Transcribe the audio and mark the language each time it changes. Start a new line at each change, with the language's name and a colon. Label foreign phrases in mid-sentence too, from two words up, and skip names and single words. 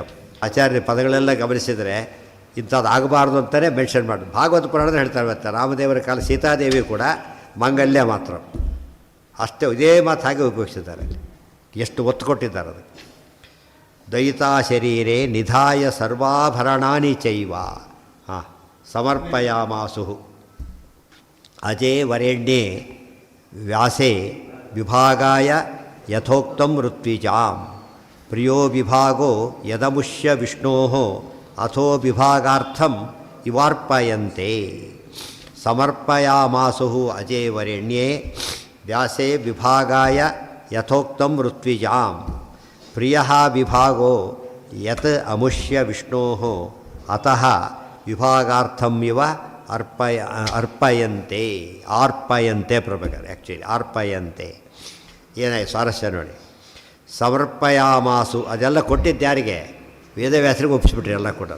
Kannada: ಆಚಾರ್ಯ ಪದಗಳೆಲ್ಲ ಗಮನಿಸಿದರೆ ಇಂಥದ್ದು ಆಗಬಾರ್ದು ಅಂತಲೇ ಮೆನ್ಷನ್ ಮಾಡಿ ಭಾಗವತ ಪುರಾಣದಲ್ಲಿ ಹೇಳ್ತಾರೆ. ಮತ್ತೆ ರಾಮದೇವರ ಕಾಲ ಸೀತಾದೇವಿ ಕೂಡ ಮಾಂಗಲ್ಯ ಮಾತ್ರ ಅಷ್ಟೇ, ಇದೇ ಮಾತು ಹಾಗೆ ಉಪಯೋಗಿಸಿದ್ದಾರೆ. ಎಷ್ಟು ಒತ್ತು ಕೊಟ್ಟಿದ್ದಾರೆ ಅದಕ್ಕೆ.
Sanskrit: ದಯಿತಾ ಶರೀರೆ ನಿಧಾಯ ಸರ್ವಾಭರಣಾನಿ ಚೈವ ಸಮರ್ಪಯಾಮಾಸು ಅಜೇ ವರೆಣ್ಯೇ ವ್ಯಾಸೇ ವಿಭಾಗಾಯ ಯಥೋಕ್ತಂ ಋತ್ವಿಜಾಂ ಪ್ರಿಯೋ ವಿಭಾಗೋ ಯದಮುಷ್ಯ ವಿಷ್ಣೋ ಅಥೋ ವಿಭಾಗಾರ್ಥಂ ಇವಾರ್ಪಯಂತೆ. ಸಮರ್ಪಯಾಮಾಸು ಅಜೇ ವರೆಣ್ಯೇ ವ್ಯಾಸೇ ವಿಭಾಗಾಯ ಯಥೋಕ್ತಂ ಋತ್ವಿಜಾಂ ಪ್ರಿಯ ವಿಭಾಗೋ ಯತ್ ಅಮುಷ್ಯ ವಿಷ್ಣೋ ಅತಃ ವಿಭಾಗಾರ್ಥಂ ಇವ ಅರ್ಪಯಂತೆ.
Kannada: ಆರ್ಪಯಂತೆ ಪ್ರಭಾಕರ್ ಆ್ಯಕ್ಚುಲಿ ಆರ್ಪಯಂತೆ. ಏನಾಯ್ತು ಸ್ವಾರಸ್ಯ ನೋಡಿ. ಸಮರ್ಪಯಾಮಾಸು ಅದೆಲ್ಲ ಕೊಟ್ಟಿದ್ದು ಯಾರಿಗೆ? ವೇದವ್ಯಾಸರಿಗೆ ಒಪ್ಪಿಸ್ಬಿಟ್ರಿ ಎಲ್ಲ ಕೊಡೋದು.